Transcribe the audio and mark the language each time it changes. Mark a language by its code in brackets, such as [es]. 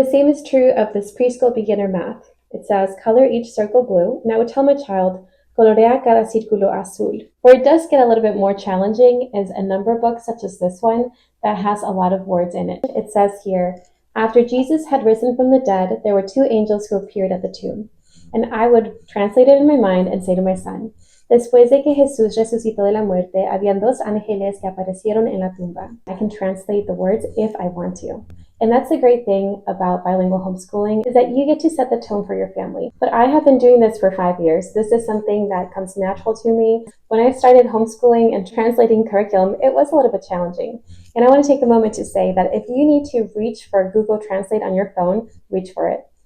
[en] The same is true of this preschool beginner math. It says, color each circle blue, and I would tell my child, [es] colorea cada círculo azul. [en] Where it does get a little bit more challenging is a number book such as this one that has a lot of words in it. It says here, after Jesus had risen from the dead, there were two angels who appeared at the tomb. And I would translate it in my mind and say to my son, [es] después de que Jesús resucitó de la muerte, habían dos ángeles que aparecieron en la tumba. [en] I can translate the words if I want to. And that's the great thing about bilingual homeschooling is that you get to set the tone for your family. But I have been doing this for 5 years. This is something that comes natural to me. When I started homeschooling and translating curriculum, it was a little bit challenging. And I want to take a moment to say that if you need to reach for Google Translate on your phone, reach for it.